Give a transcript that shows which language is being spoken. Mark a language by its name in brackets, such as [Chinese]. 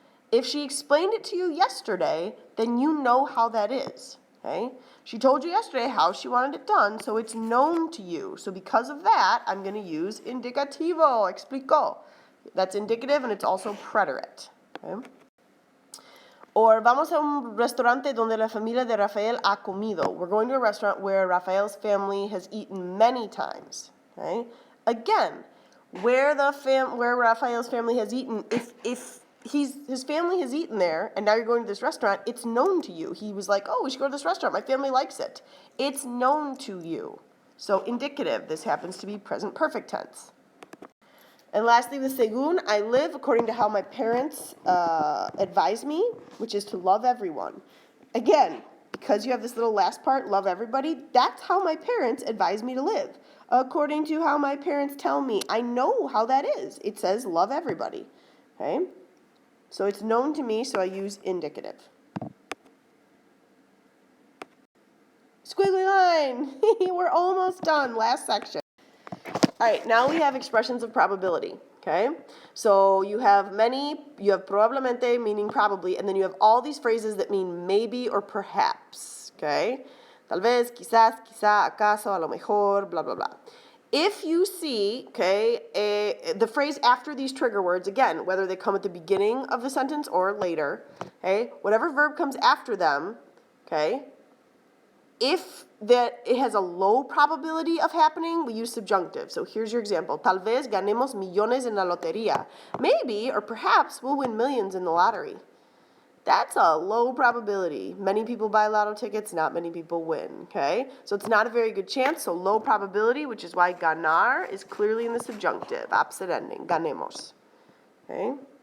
[English] If she explained it to you yesterday, then you know how that is, okay? She told you yesterday how she wanted it done, so it's known to you. So because of that, I'm going to use indicativo, explicó. That's indicative, and it's also preterite, okay? [Spanish] Or vamos a un restaurante donde la familia de Rafael ha comido. [English] We're going to a restaurant where Rafael's family has eaten many times, okay? Again, where Rafael's family has eaten, if his family has eaten there, and now you're going to this restaurant, it's known to you. He was like, oh, we should go to this restaurant. My family likes it. It's known to you. So indicative, this happens to be present perfect tense. And lastly, with según, I live according to how my parents advise me, which is to love everyone. Again, because you have this little last part, love everybody, that's how my parents advise me to live. According to how my parents tell me, I know how that is. It says love everybody, okay? So it's known to me, so I use indicative. Squiggly line. We're almost done. Last section. All right, now we have expressions of probability, okay? So you have probablemente meaning probably, and then you have all these phrases that mean maybe or perhaps, okay? [Spanish] Tal vez, quizás, quizá, acaso, a lo mejor, blah, blah, blah. [English] If you see, okay, the phrase after these trigger words, again, whether they come at the beginning of the sentence or later, okay, whatever verb comes after them, okay, if that it has a low probability of happening, we use subjunctive. So here's your example. [Spanish] Tal vez ganemos millones en la lotería. [English] Maybe or perhaps we'll win millions in the lottery. That's a low probability. Many people buy lotto tickets, not many people win, okay? So it's not a very good chance, so low probability, which is why ganar is clearly in the subjunctive, opposite ending, ganemos, okay?